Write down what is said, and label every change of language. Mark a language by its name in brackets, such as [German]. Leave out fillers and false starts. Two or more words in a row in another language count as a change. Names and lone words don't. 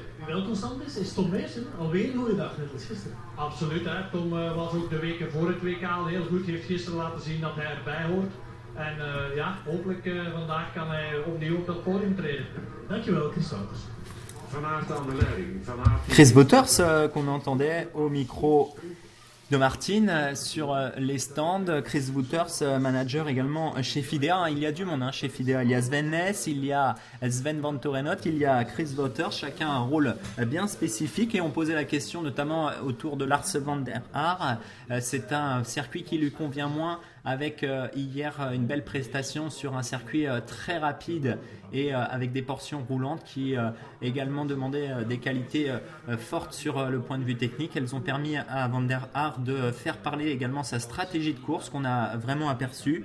[Dutch] Wie wel constant is Tom Meijsen. Alweer een goede dag, net als gisteren. Absoluut, hè. Tom was ook de weken voor het WK al heel goed. Heeft gisteren laten zien dat hij erbij hoort. En ja, hopelijk vandaag kan hij opnieuw op dat podium treden. Dankjewel, Chris Wouters. Van Aert aan de leiding. Van Aert [French] Chris Wouters qu'on entendait au micro de Martine sur les stands. Chris Wouters, manager également chez Fidea. Il y a du monde chez Fidea. Il y a Sven Nys, il y a Sven Van Torenot, il y a Chris Wouters. Chacun a un rôle bien spécifique. Et on posait la question notamment autour de Lars van der Haar. C'est un circuit qui lui convient moins, avec hier une belle prestation sur un circuit très rapide et avec des portions roulantes qui également demandaient des qualités fortes sur le point de vue technique. Elles ont permis à Van der Haar de faire parler également sa stratégie de course qu'on a vraiment aperçue.